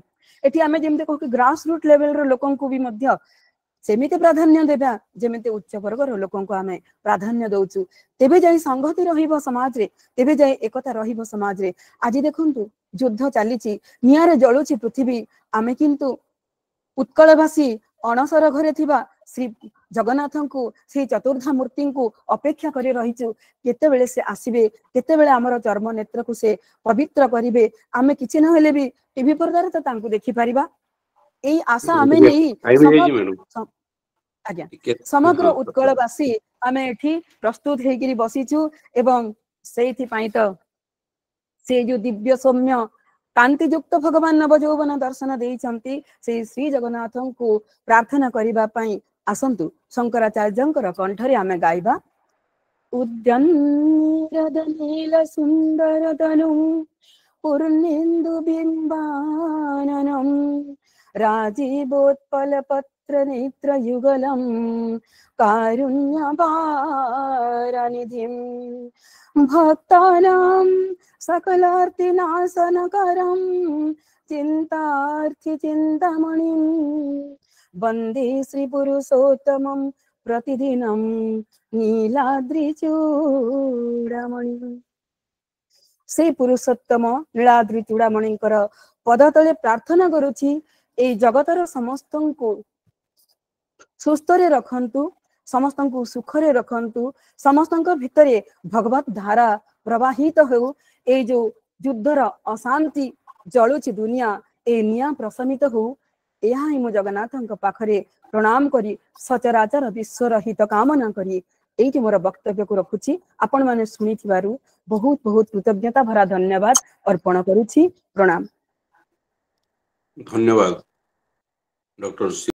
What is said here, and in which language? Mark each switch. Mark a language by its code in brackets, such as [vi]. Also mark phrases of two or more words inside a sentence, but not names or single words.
[or] ଏଠି ଆମେ ଯେମିତି କହୁ କି [en] grass root level [or] ର ଲୋକଙ୍କୁ ଭି ମଧ୍ୟ ସେମିତି ପ୍ରାଧାନ୍ୟ ଦେବା ଯେମିତି ଉଚ୍ଚ ବର୍ଗର ଲୋକଙ୍କୁ ଆମେ ପ୍ରାଧାନ୍ୟ ଦଉଛୁ। ତେବେ ଯାଇ ସଙ୍ଗତି ରହିବ ସମାଜରେ, ତେବେ ଯାଇ ଏକତା ରହିବ ସମାଜରେ। ଆଜି ଦେଖନ୍ତୁ ଯୁଦ୍ଧ ଚାଲିଛି ନିଆଁରେ ଜଳୁଛି ପୃଥିବୀ ଆମେ କିନ୍ତୁ ଉତ୍କଳବାସୀ ଅଣସର ଘରେ ଥିବା ଶ୍ରୀ ଜଗନ୍ନାଥଙ୍କୁ ଶ୍ରୀ ଚତୁର୍ଦ୍ଧା ମୂର୍ତ୍ତିଙ୍କୁ ଅପେକ୍ଷା କରି ରହିଛୁ କେତେବେଳେ ସେ ଆସିବେ କେତେବେଳେ ଆମର ଚର୍ମ ନେତ୍ରକୁ ସେ ପବିତ୍ର କରିବେ। ଆମେ କିଛି ନ ହେଲେ ଭି ଟିଭି ପରଦାରେ ତ ତାଙ୍କୁ ଦେଖି ପାରିବା ଏଇ ଆଶା ଆମେ ନେଇ ଆଜି ସମଗ୍ର ଉତ୍କଳବାସୀ ଆମେ ଏଠି ପ୍ରସ୍ତୁତ ହୋଇକରି ବସିଛୁ ଏବଂ ସେଇଥି ପାଇଁ ତ ସେ ଯୋ ଦିବ୍ୟ ସୌମ୍ୟ କାନ୍ତିଯୁକ୍ତ ଭଗବାନ ନବଯୌବନ ଦର୍ଶନ ଦେଇଛନ୍ତି ସେ ଶ୍ରୀ ଜଗନ୍ନାଥଙ୍କୁ ପ୍ରାର୍ଥନା କରିବା ପାଇଁ ଆସନ୍ତୁ ଶଙ୍କରାଚାର୍ଯ୍ୟଙ୍କର କଣ୍ଠରେ ଆମେ ଗାଇବା। [sa] उद्यन्नद नील सुंदर तनु पूर्णेन्दु बिंबाननम राजीवोत्पल पत्र नेत्र युगलम कारुण्य वारानिधिम भक्तानां सकलार्ति नाशनकरं चिंतार्थि चिंतामणिं वंदे श्री पुरुषोत्तमं प्रतिदिनं नीलाद्रि चूड़ामणि। [or] ସେ ପୁରୁଷୋତ୍ତମ ନୀଳାଦ୍ରି ଚୂଡ଼ାମଣିଙ୍କର ପଦ ତଳେ ପ୍ରାର୍ଥନା କରୁଛି ଏ ଜଗତର ସମସ୍ତଙ୍କୁ ସୁସ୍ଥରେ ରଖନ୍ତୁ, ସମସ୍ତଙ୍କୁ ସୁଖରେ ରଖନ୍ତୁ, ସମସ୍ତଙ୍କ ଭିତରେ ଭଗବତ ଧାରା ପ୍ରବାହିତ ହେଉ। ଏ ଯୋ ଯୁଦ୍ଧର ଅଶାନ୍ତି ଜଳୁଛି ଦୁନିଆ ଏ ନିଆଁ ପ୍ରଶମିତ ହେଉ। ଏହା ହିଁ ମୁଁ ଜଗନ୍नाथଙ୍କ ପାଖରେ ପ୍ରଣାମ କରି ସଚରାଚର ବିଶ୍ୱର ହିତ କାମନା କରି ଏଠି ମୋର ବକ୍ତବ୍ୟକୁ ରଖୁଛି ଆପଣମାନେ ଶୁଣି ଥିବାରୁ ବହୁତ ବହୁତ କୃତଜ୍ଞତା ଭରା ଧନ୍ୟବାଦ ଅର୍ପଣ କରୁଛି ପ୍ରଣାମ। ଧନ୍ୟବାଦ ଡାକ୍ତର